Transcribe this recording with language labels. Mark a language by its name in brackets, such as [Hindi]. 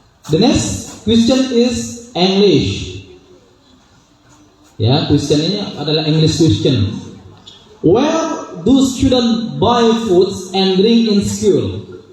[English] The next question is English. [Indonesian] Ya, question ini adalah English question. [English] Where do students buy foods and drink in school?